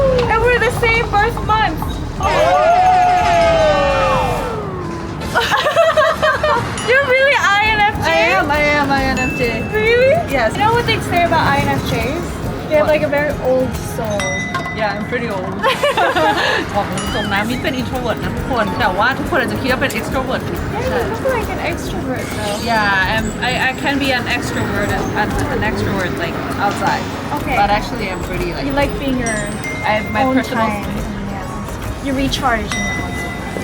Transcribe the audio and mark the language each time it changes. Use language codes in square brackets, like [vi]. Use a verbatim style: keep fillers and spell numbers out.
[en] And we're the same birth month. You're really I N F J? I am I am I N F J. Really? Yes. You know what they say about I N F Js? They have What? like a very old soul. Yeah, I'm pretty old. [th] บอกตรงๆนะมิ้นเป็น introvert นะทุกคนแต่ว่าทุกคนอาจจะคิดว่าเป็น extrovert [en] Yeah, you look like an extrovert though. Yeah, I'm, I I can be an extrovert and and an extrovert like outside. Okay. But actually, I'm pretty like You like being your I have my own personal time. space. Yes. You recharge in that once in a while.